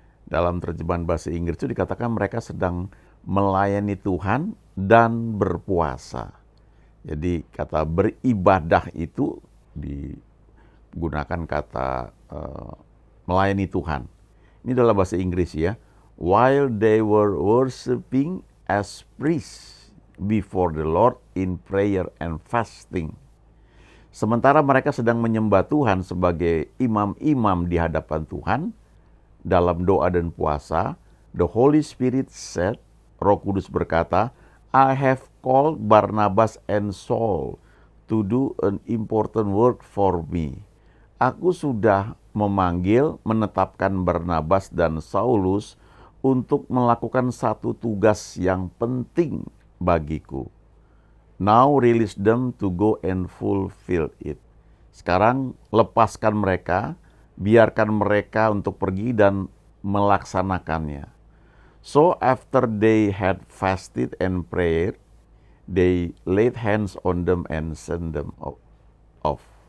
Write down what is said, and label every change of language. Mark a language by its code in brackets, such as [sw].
[id] Dalam terjemahan bahasa Inggris itu dikatakan mereka sedang melayani Tuhan dan berpuasa. Jadi kata beribadah itu digunakan kata melayani Tuhan. Ini dalam bahasa Inggris, ya. [en] While they were worshiping as priests before the Lord in prayer and fasting. [id] Sementara mereka sedang menyembah Tuhan sebagai imam-imam di hadapan Tuhan dalam doa dan puasa, [en] the Holy Spirit said, [id] Roh Kudus berkata, [en] I have called Barnabas and Saul to do an important work for me. [id] Aku sudah memanggil, menetapkan Barnabas dan Saulus untuk melakukan satu tugas yang penting bagiku. [en] Now release them to go and fulfill it. [id] Sekarang lepaskan mereka, biarkan mereka untuk pergi dan melaksanakannya. [en] So after they had fasted and prayed, they laid hands on them and sent them off.